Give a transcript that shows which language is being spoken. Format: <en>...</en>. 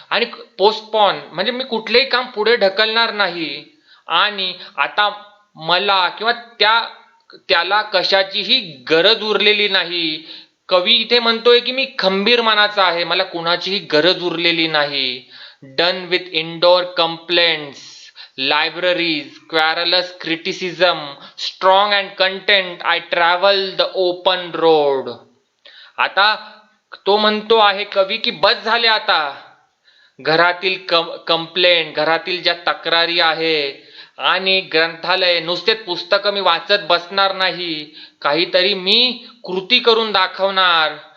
<mr>आणि पोस्टपॉन म्हणजे मी कुठलेही काम पुढे ढकलणार नाही. आणि आता मला किंवा त्याला कशाचीही गरज उरलेली नाही. कवी इथे म्हणतोय की मी खंबीर मनाचा आहे, मला कुणाचीही गरज उरलेली नाही.</mr> <en>Done with indoor complaints, libraries, querulous criticism, strong and content, I travel the open road.</en> <mr>आता तो म्हणतो आहे कवी की बस झाले आता. घरातील कंप्लेंट, घरातील ज्या तक्रारी आहे आणि ग्रंथालय, नुसतेच पुस्तकं मी वाचत बसणार नाही, काहीतरी मी कृती करून दाखवणार.</mr>